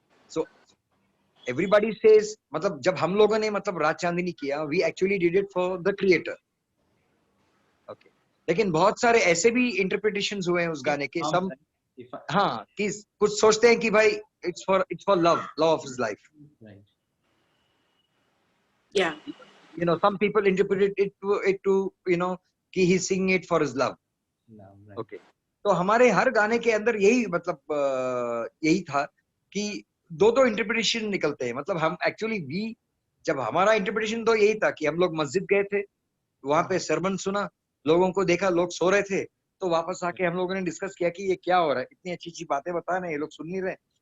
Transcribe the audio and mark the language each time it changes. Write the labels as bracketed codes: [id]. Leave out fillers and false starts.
[en] so everybody says, [hi] मतलब जब हम लोगों ने मतलब रात चांदनी किया, [en] We actually did it for the creator. Okay. [hi] लेकिन बहुत सारे ऐसे भी इंटरप्रिटेशंस हुए हैं उस गाने के. सम हाँ, कि कुछ सोचते हैं कि भाई [en] It's for love of his life. Right. Yeah. Some people interpret it to कि he singing it for his love. No, right. Okay. [hi] तो हमारे हर गाने के अंदर यही मतलब यही था कि दो इंटरप्रिटेशन निकलते हैं. मतलब हम एक्चुअली जब हमारा इंटरप्रिटेशन तो यही था कि हम लोग मस्जिद गए थे, वहां पे सरमन सुना, लोगों को देखा लोग सो रहे थे, तो वापस आके हम लोगों ने डिस्कस किया कि ये क्या हो रहा है, इतनी अच्छी अच्छी बातें बता रहे हैं, ये लोग सुन नहीं रहे.